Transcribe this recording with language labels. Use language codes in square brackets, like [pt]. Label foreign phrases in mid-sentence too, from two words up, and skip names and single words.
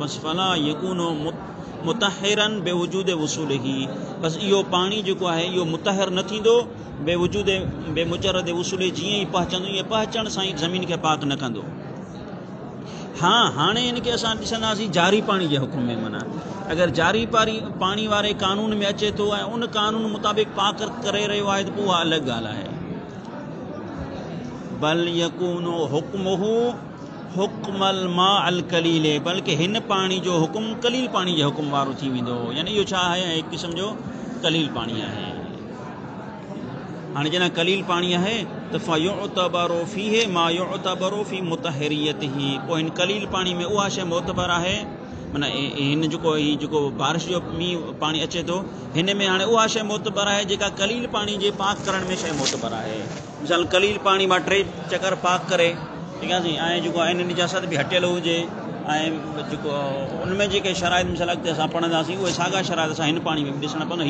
[sd] बसि [ar] فلا يكون مطهرا بمجرد وصوله, [sd] बसि इहो पाणी जेको आहे इहो मुतहिर न थींदो [ar] بوجود بمجرد وصول, [sd] जीअं ई पहुचंदो ईअं पहुचण सां ई ज़मीन खे पाक न कंदो। हा, हाणे हिनखे असां ॾिसंदासीं जारी पाणी जे हुकुम में, माना अगरि जारी पाणी वारे कानून में अचे थो ऐं उन कानून मुताबिक़ पाक करे रहियो आहे, त पोइ उहा अलॻि ॻाल्हि आहे। [ar] بل يكون حكمه حكم الماء القليل, [sd] बल्कि हिन पाणी जो हुकुम कलील पाणी जे हुकुम वारो थी वेंदो, यानी इहो छा आहे, हिकु क़िस्म जो कलील पाणी आहे। हाणे जॾहिं कलील पाणी आहे त [ar] فيعتبر فيه ما يعتبر في مطهريته, [sd] पोइ हिन कलील पाणी में उहा शइ मोतबर आहे, माना हिन जेको बारिश जो मींहुं पाणी अचे थो, हिन में हाणे उहा शइ मोतबर आहे जेका कलील पाणी जे पाक करण में शइ मोतबर आहे। मिसाल कलील पाणी मां 3 चकर पाक करे, ठीकु आहे साईं, ऐं जेको आहे निजासत बि हटियल हुजे, ऐं जेको उनमें जेके शराइत मिसाल अॻिते असां पढ़ंदासीं, उहे साॻा शराइत असां हिन पाणी में बि ॾिसणा पवंदा।